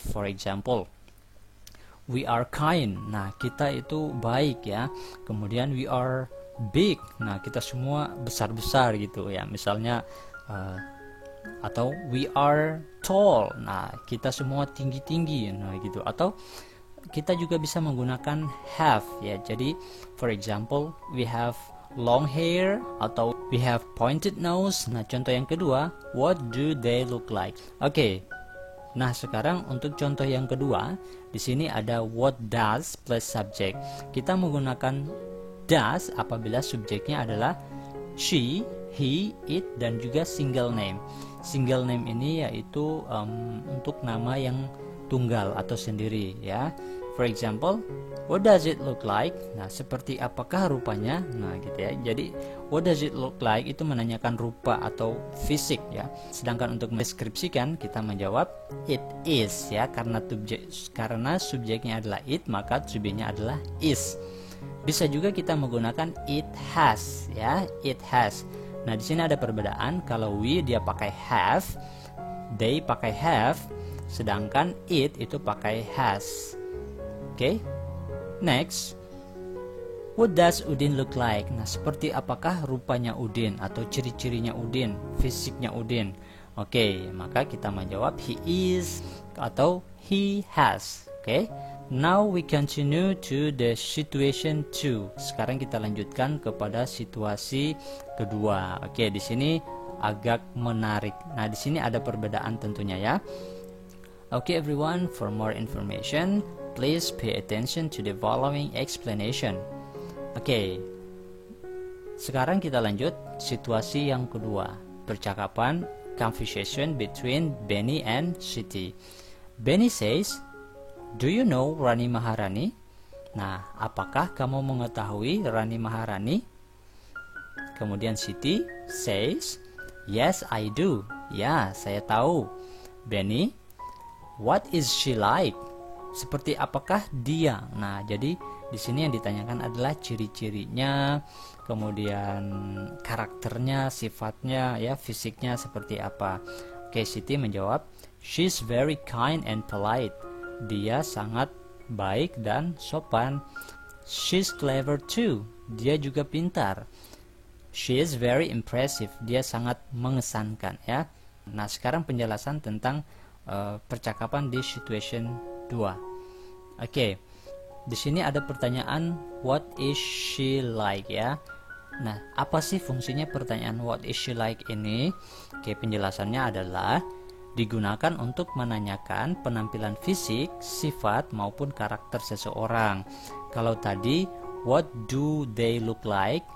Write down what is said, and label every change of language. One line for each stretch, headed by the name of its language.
English: For example, we are kind.
Indonesian: Nah, kita itu baik ya. Kemudian
English: we are big.
Indonesian: Nah, kita semua besar-besar gitu ya. Misalnya atau
English: we are tall.
Indonesian: Nah, kita semua tinggi-tinggi. Nah, gitu. Atau kita juga bisa menggunakan have ya.
English: Jadi for example, we have long hair atau we have pointed nose.
Indonesian: Nah, contoh yang kedua,
English: what do they look like?
Indonesian: Oke. Nah, sekarang untuk contoh yang kedua, di sini ada
English: what does plus subject.
Indonesian: Kita menggunakan does apabila subjeknya adalah she, he, it, dan juga single name. Single name ini yaitu untuk nama yang tunggal atau sendiri ya.
English: For example, what does it look like?
Indonesian: Nah, seperti apakah rupanya? Nah, gitu ya. Jadi,
English: what does it look like
Indonesian: itu menanyakan rupa atau fisik ya. Sedangkan untuk mendeskripsikan kita menjawab it is ya, karena subjeknya adalah it, maka subjeknya adalah is. Bisa juga kita menggunakan
English: it has
Indonesian: ya, it has. Nah, di sini ada perbedaan. Kalau we dia pakai have, they pakai have. sedangkan it itu pakai has. Oke.
English: Next, what does Udin look like?
Indonesian: Nah, seperti apakah rupanya Udin atau ciri-cirinya Udin, fisiknya Udin? Oke, maka kita menjawab
English: he is atau he has.
Indonesian: Oke.
English: Now we continue to the situation 2.
Indonesian: Sekarang kita lanjutkan kepada situasi kedua. Oke, di sini agak menarik. Nah, di sini ada perbedaan tentunya ya.
English: Okay everyone, for more information, please pay attention to the following explanation.
Indonesian: Oke, sekarang kita lanjut situasi yang kedua. Percakapan,
English: conversation between Benny and Siti. Benny says, "Do you know Rani Maharani?"
Indonesian: Nah, apakah kamu mengetahui Rani Maharani?
English: Kemudian Siti says, "Yes, I do."
Indonesian: Ya, saya tahu.
English: Benny, "What is she like?"
Indonesian: Seperti apakah dia? Nah, jadi di sini yang ditanyakan adalah ciri-cirinya, kemudian karakternya, sifatnya, ya, fisiknya seperti apa. Oke, Siti menjawab,
English: "She's very kind and polite."
Indonesian: Dia sangat baik dan sopan.
English: "She's clever too."
Indonesian: Dia juga pintar.
English: "She is very impressive."
Indonesian: Dia sangat mengesankan, ya. Nah, sekarang penjelasan tentang percakapan di situation 2. Oke. Di sini ada pertanyaan
English: what is she like,
Indonesian: ya. Nah, apa sih fungsinya pertanyaan
English: what is she like
Indonesian: ini? Oke, penjelasannya adalah digunakan untuk menanyakan penampilan fisik, sifat maupun karakter seseorang. Kalau tadi
English: what do they look like?